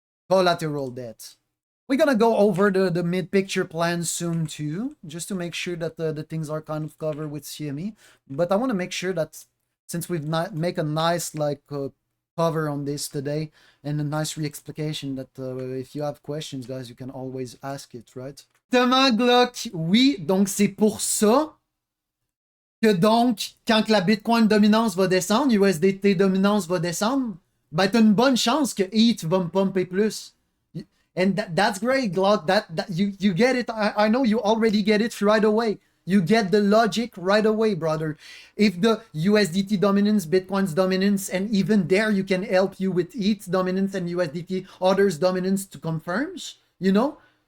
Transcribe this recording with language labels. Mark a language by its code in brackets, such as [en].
[en] Collateral debt. We're gonna go over the mid-picture plan soon too, just to make sure that the things are kind of covered with CME. But I want to make sure that since we've make a nice like cover on this today and a nice re-explication, that if you have questions, guys, you can always ask it, right? [fr] Thomas Glock, oui, donc c'est pour ça que donc, quand que la Bitcoin dominance va descendre, USDT dominance va descendre, ben t'as une bonne chance que ETH va me pumper plus. [en] And that's great, Glock. That you get it. I know you already get it right away. You get the logic right away, brother. If the USDT dominance, Bitcoin's dominance, and even there you can help you with ETH dominance and USDT others dominance to confirms, you know?